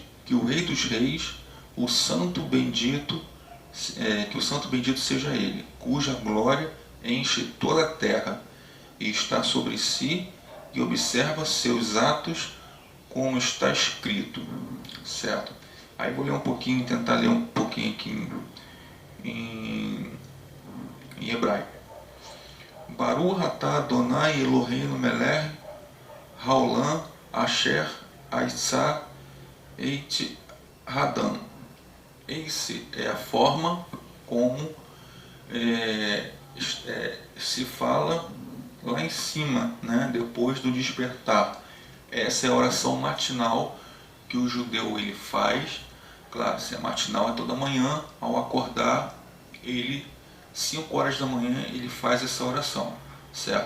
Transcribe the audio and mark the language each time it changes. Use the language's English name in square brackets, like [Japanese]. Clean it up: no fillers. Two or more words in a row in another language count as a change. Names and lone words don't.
[Portuguese] que o Rei dos Reis, o Santo Bendito, que o Santo Bendito seja Ele, cuja glória enche toda a terra e está sobre si e observa seus atos como está escrito, certo? Aí vou ler um pouquinho, tentar ler um pouquinho aqui em hebraico. [Hebrew] ברוך אתה אדוני אלוהינו מלך העולם אשר יצר את האדם. [Portuguese] Essa é a forma como se fala lá em cima, né, depois do despertar. Essa é a oração matinal que o judeu ele faz. Claro, se é matinal é toda manhã, ao acordar, 5 horas da manhã, ele faz essa oração, certo?